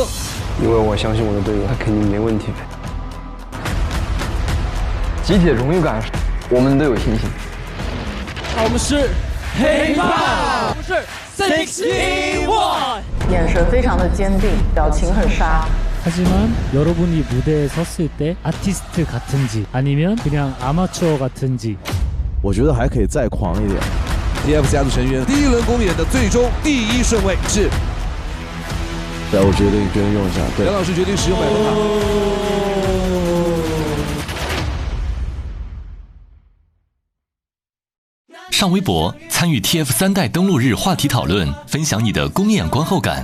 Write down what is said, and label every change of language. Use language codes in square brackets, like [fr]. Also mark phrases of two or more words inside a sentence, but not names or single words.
[zh] 因为我相信我的队友，他肯定没问题。集体的荣誉感，我们都有信心。我们是黑怕，我们是6-1-1，眼神非常的坚定，表情很杀。 [ko] 하지만 여러분이 무대에 섰을 때 아티스트 같은지 아니면 그냥 아마추어 같은지 [zh] 我觉得还可以再狂一点。 TF 家族成员第1轮公演的最终第1顺位是，对，我决定用一下。对，杨老师决定使用100分卡。上微博参与 TF3代登陆日话题讨论，分享你的公演观后感。